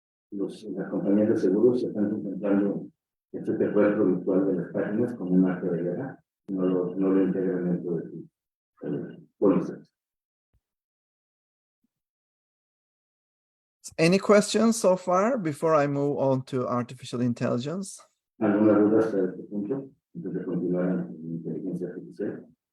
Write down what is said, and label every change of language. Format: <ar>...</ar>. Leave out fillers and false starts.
<es>Las compañías de seguros se están contemplando este secuestro virtual de las páginas como un acto de guerra, no lo integran dentro de sus pólizas.</es> <en>Any questions so far before I move on to artificial intelligence?</en> <es>¿Alguna duda hasta este punto antes de continuar en inteligencia artificial?</es>